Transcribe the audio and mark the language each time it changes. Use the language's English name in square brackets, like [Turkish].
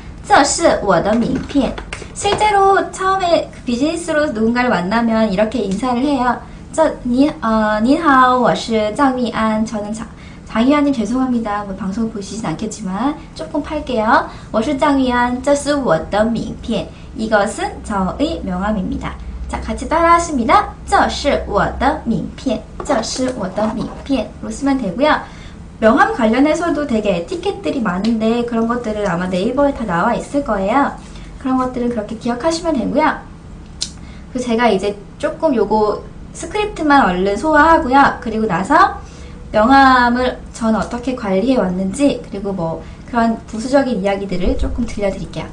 [Chinese] 这是我的名片 [Korean] 실제로 처음에 비즈니스로 누군가를 만나면 이렇게 인사를 해요. [Chinese] 您好, 我是 장위안. [Korean] 저는 장위안님 죄송합니다. 뭐 방송 보시진 않겠지만 조금 팔게요. 我是 장위안. [Chinese] 这是我的名片 [Korean] 이것은 저의 명함입니다. 자, 같이 따라하십니다. [Chinese] 这是我的名片这是我的名片로 [Korean] 쓰면 되고요. 명함 관련해서도 되게 에티켓들이 많은데 그런 것들은 아마 네이버에 다 나와 있을 거예요. 그런 것들은 그렇게 기억하시면 되고요. 그리고 제가 이제 조금 요거 스크립트만 얼른 소화하고요. 그리고 나서 명함을 저는 어떻게 관리해 왔는지 그리고 뭐 그런 부수적인 이야기들을 조금 들려드릴게요.